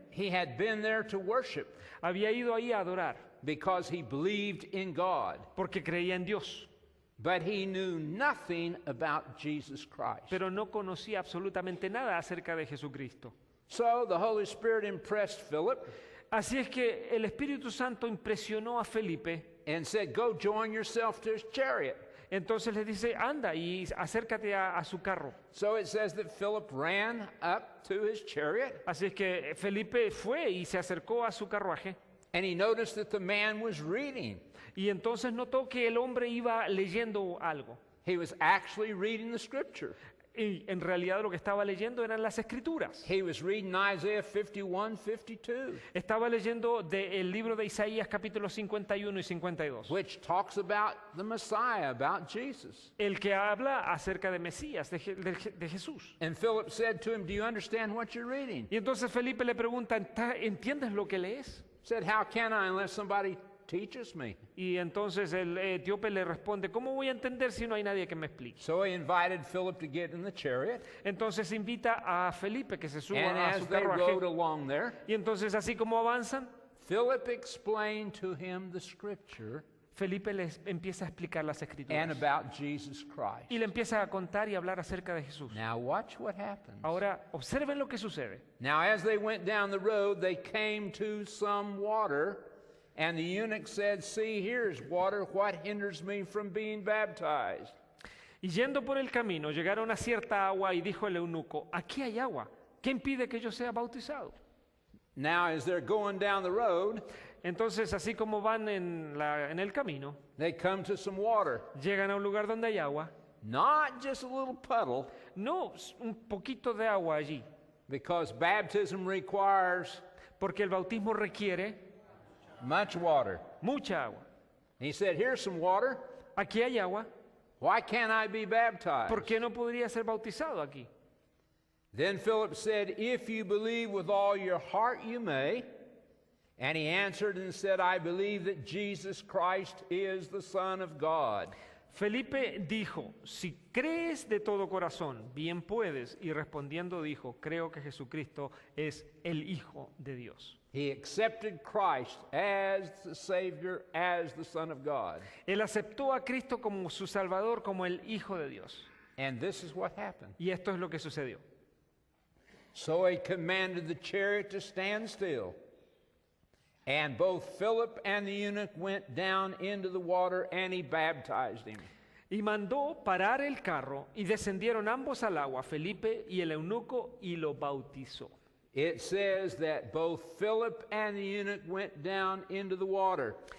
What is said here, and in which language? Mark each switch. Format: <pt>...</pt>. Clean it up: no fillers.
<en>He had been there to worship</en> <es>había ido ahí a adorar,</es> <en>because he believed in God.</en> <es>porque creía en Dios,</es> <en>But he knew nothing about Jesus Christ.</en> <es>pero no conocía absolutamente nada acerca de Jesucristo.</es> <en>So the Holy Spirit impressed Philip</en> <es>Así es que el Espíritu Santo impresionó a Felipe.</es> <en>and said, go join yourself to his chariot.</en> <es>Entonces le dice, anda y acércate a su carro.</es> <en>So it says that Philip ran up to his chariot,</en> <es>Así es que Felipe fue y se acercó a su carruaje.</es> <en>and he noticed that the man was reading.</en> <es>Y entonces notó que el hombre iba leyendo algo.</es> <en>He was actually reading the scripture.</en> <es>Y en realidad lo que estaba leyendo eran las Escrituras.</es> <en>He was reading Isaiah 51, 52,</en> <es>Estaba leyendo del libro de Isaías capítulos 51 y 52.</es> <en>which talks about the Messiah, about Jesus.</en> <es>El que habla acerca de Mesías, de Jesús.</es> <en>And Philip said to him, do you understand what you're reading?</en> <es>Y entonces Felipe le pregunta, ¿entiendes lo que lees?</es> <en>He said, how can I unless somebody teaches me?</en> <es>Y entonces el etíope le responde, ¿cómo voy a entender si no hay nadie que me explique?</es> <en>So he invited Philip to get in the chariot,</en> <es>Entonces invita a Felipe que se suba</es> <en>and</en> <es>a</es> <en>as</en> <es>su</es> <en>they</en> <es>carruaje.</es> <en>rode along there,</en> <es>Y entonces así como avanzan,</es> <en>Philip explained to him the scripture</en> <es>Felipe les empieza a explicar las</es> <en>and</en> <es>escrituras</es> <en>about Jesus Christ.</en> <es>y le empieza a contar y hablar acerca de Jesús.</es> <en>Now watch what happens.</en> <es>Ahora, observen lo que sucede.</es> <en>Now as they went down the road, they came to some water, and the eunuch said, "See, here is water. What hinders me from being baptized?"</en> <es>Y yendo por el camino, llegaron a cierta agua y dijo el eunuco, aquí hay agua, ¿qué impide que yo sea bautizado?</es> <en>Now as they're going down the road,</en> <es>Entonces, así como van en el camino,</es> <en>they come to some water.</en> <es>llegan a un lugar donde hay agua,</es> <en>Not just a little puddle,</en> <es>no un poquito de agua allí,</es> <en>because baptism requires</en> <es>porque el bautismo requiere</es> <en>much water.</en> <es>mucha agua.</es> <en>He said, "Here's some water.</en> <es>Aquí hay agua,</es> <en>Why can't I be baptized?"</en> <es>¿por qué no podría ser bautizado aquí?</es> <en>Then Philip said, "If you believe with all your heart, you may." And he answered and said, "I believe that Jesus Christ is the Son of God."</en> <es>Felipe dijo, si crees de todo corazón, bien puedes. Y respondiendo dijo, creo que Jesucristo es el Hijo de Dios.</es> <en>He accepted Christ as the Savior, as the Son of God.</en> <es>Él aceptó a Cristo como su Salvador, como el Hijo de Dios.</es> <en>And this is what happened.</en> <es>Y esto es lo que sucedió.</es> <en>So he commanded the chariot to stand still. And both Philip and the eunuch went down into the water, and he baptized him.</en> <es>Y mandó parar el carro, y descendieron ambos al agua, Felipe y el eunuco, y lo bautizó.</es> <en>It says that both Philip and the eunuch went down into the water.</en>